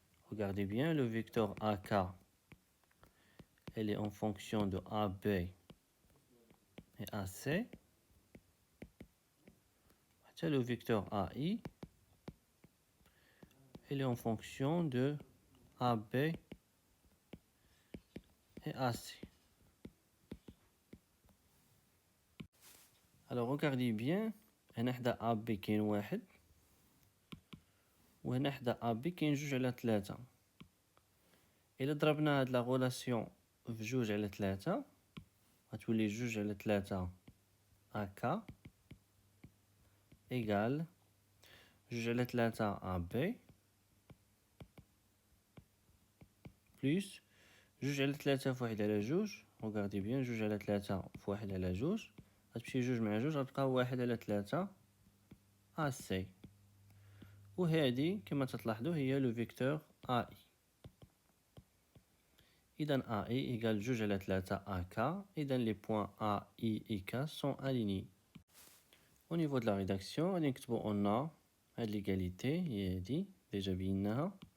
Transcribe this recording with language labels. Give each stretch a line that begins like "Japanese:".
French: Regardez bien, le vecteur AK, elle est en fonction de AB et AC. Le vecteur AI, elle est en fonction de AB et AC. Alors regardez bien,
Arabic: هنا حدا AB كاين 1 وهنا حدا AB كاين 2 على 3. إلا ضربنا هاد لا غولاسيون في 2 على 3 غتولي 2 على 3 AK
French: égal
Arabic: 2 على 3 AB
French: plus
Arabic: 2 على 3 في 1 على 2.
French: regardez bien
Arabic: 2 على 3 في 1 على 2 غتمشي 2 مع 2 غتبقى 1 على 3 AC. وهذه كما تلاحظوا هي لو فيكتور AI. إذا
French: AI égale 2
Arabic: على
French: 3 AK. إذا les points A, I et K sont alignés. Au niveau de la rédaction,
Arabic: غادي نكتبو
French: on a
Arabic: هاد
French: l'égalité
Arabic: هي هادي ديجا بيناها.